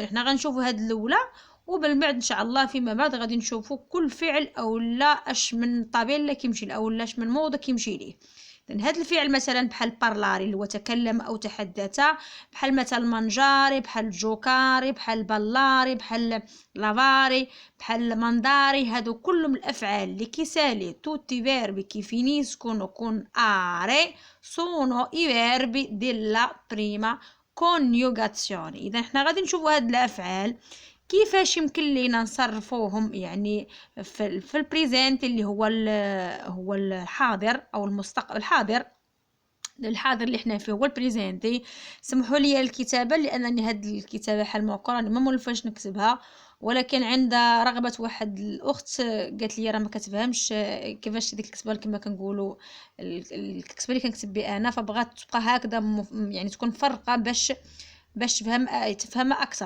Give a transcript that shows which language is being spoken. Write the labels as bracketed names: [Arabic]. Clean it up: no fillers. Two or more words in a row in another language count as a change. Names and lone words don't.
[Arabic] حنا غنشوفوا هاد الاولى، وبالبعد ان شاء الله فيما بعد غادي نشوفوا كل فعل او لا اش من طبيعه اللي كيمشي له او لاش من موضه كيمشي ليه. اذن هذا الفعل مثلا بحال بارلاري اللي هو تكلم او تحدث، بحال مثلا مانجاري، بحال جوكاري، بحال بالاري، بحال لافاري، بحال مانداري. هادو كلهم الافعال اللي كيسالي [Italian] tutti verbi che finiscono con are sono i verbi della prima coniugazione. [Arabic] اذا حنا غادي نشوفوا هاد الافعال كيفاش يمكن لينا نصرفوهم يعني في البريزنت اللي هو الحاضر او المستقبل. الحاضر اللي حنا فيه هو البريزنتي. سمحوا لي الكتابه لانني هاد الكتابه حال موقع راني ما مولفاش نكتبها، ولكن عند رغبه واحد الاخت قالت لي راه ما كتفهمش كيفاش ديك الكتابه كما كنقولوا الكتابه اللي كنكتب بها انا، فبغات تبقى هكذا يعني تكون فرقه باش تفهمها اكثر.